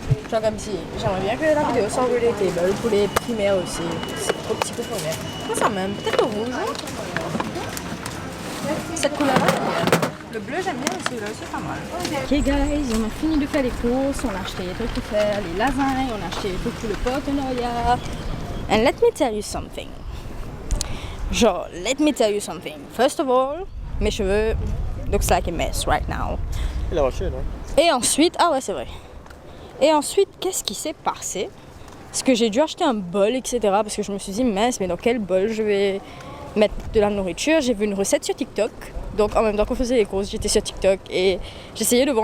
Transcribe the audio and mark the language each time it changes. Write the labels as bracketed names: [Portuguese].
[French] Genre comme si j'aimerais bien que la vidéo soit relatable pour les primaires aussi. C'est trop petit pour primaire. Ça même, peut-être le rouge. Cette couleur-là, Le bleu, j'aime bien celui-là, c'est pas mal. [English] Ok guys, [French] on a fini de faire les courses, on a acheté les trucs pour faire les lasagnes, on a acheté les trucs pour le partenariat. [English] And let me tell you something. Genre, let me tell you something. First of all, [French] mes cheveux [English] looks like a mess right now. [French] Il a lâché, non? Et ensuite, ah ouais c'est vrai. Et ensuite, qu'est-ce qui s'est passé? Parce que j'ai dû acheter un bol, etc. Parce que je me suis dit, mince, mais dans quel bol je vais mettre de la nourriture? J'ai vu une recette sur TikTok. Donc en même temps qu'on faisait les courses, j'étais sur TikTok et j'essayais de voir.